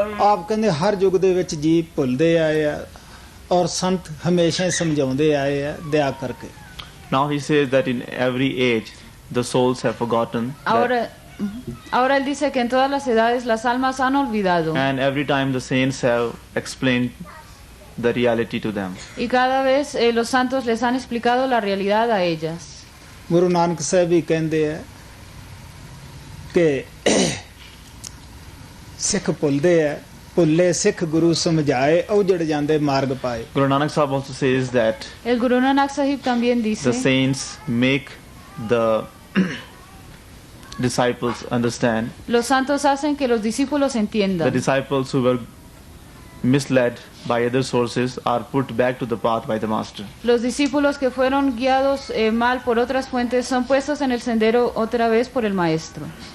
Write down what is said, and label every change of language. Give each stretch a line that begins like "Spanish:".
Punjabi: ਆਪ ਕਹਿੰਦੇ ਹਰ ਯੁੱਗ ਦੇ ਵਿੱਚ ਜੀਵ ਭੁੱਲਦੇ ਆਏ ਆ ਔਰ ਸੰਤ ਹਮੇਸ਼ਾ ਹੀ ਸਮਝਾਉਂਦੇ ਆਏ ਆ ਦਇਆ ਕਰਕੇ।
English: Now he says that in every age the souls have forgotten that,
Spanish: Ahora él dice que en todas las edades las almas han olvidado.
English: and every time the saints have explained the reality to them.
Spanish: Y cada vez los santos les han explicado la realidad a ellas.
Punjabi: Guru Nanak Sahib ਵੀ ਕਹਿੰਦੇ ਆ ਕਿ ਸਿੱਖ ਭੁੱਲਦੇ ਆ, ਭੁੱਲੇ ਸਿੱਖ ਗੁਰੂ ਸਮਝਾਏ, ਉਜੜ ਜਾਂਦੇ ਮਾਰਗ ਪਾਏ.
English: Guru Nanak Sahib also says that
Spanish: El Guru Nanak Sahib también
English: the
Spanish: dice
English: saints make the disciples understand.
Spanish: los santos hacen que los discípulos
English: The
Spanish: entiendan.
English: disciples who were misled by other sources are put back to the path by the master.
Spanish: Los discípulos que fueron guiados mal por otras fuentes son puestos en el sendero otra vez por el maestro.